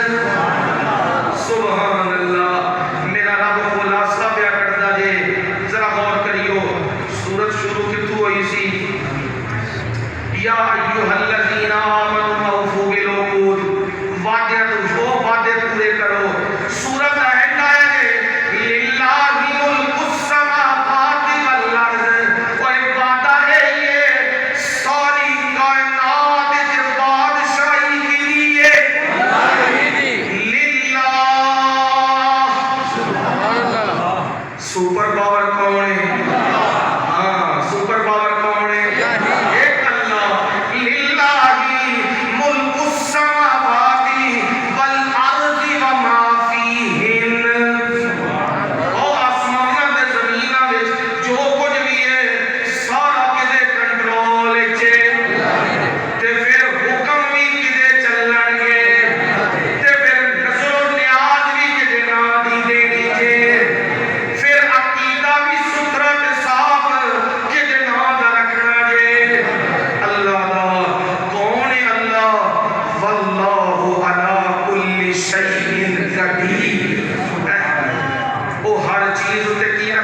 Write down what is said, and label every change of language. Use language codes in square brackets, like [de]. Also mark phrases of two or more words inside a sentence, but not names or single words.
[ar] سبحان اللہ [pa] میرا رب خلاصہ پیا کرتا جے ذرا غور کریو سورت شروع کتوں ہوئی سی [ar] یا ایھا الذین آمنوا اوفوا بالعقود [pa] وعدے تو وعدے پورے کرو سورت اینڈ آیا ہے [ar] للہ ملک السماوات والارض [ur] اور ایک وعدہ ہے یہ ساری کائنات کے بادشاہی کے لیے [pa] للہ [en] سپر پاور [pa] کون ہے ہاں [en] سپر پاور [pa] کون ہے ایک اللہ [ar] للہ ملک السماوات والارض وما فیہن [pa] او آسماناں تے زمیناں وچ جو کچھ بھی ہے سارا کدے کنٹرول وچ تے پھر حکم بھی کدے چلن گے تے پھر نظر و نیاز بھی کدے نہ دی دینی جے پھر عقیدہ بھی ستھرا تے صاف کدے نہ دا رکھنا جے اللہ دا کون ہے اللہ [ar] واللہ علی کل شیء قدیر [pa] او ہر چیز تے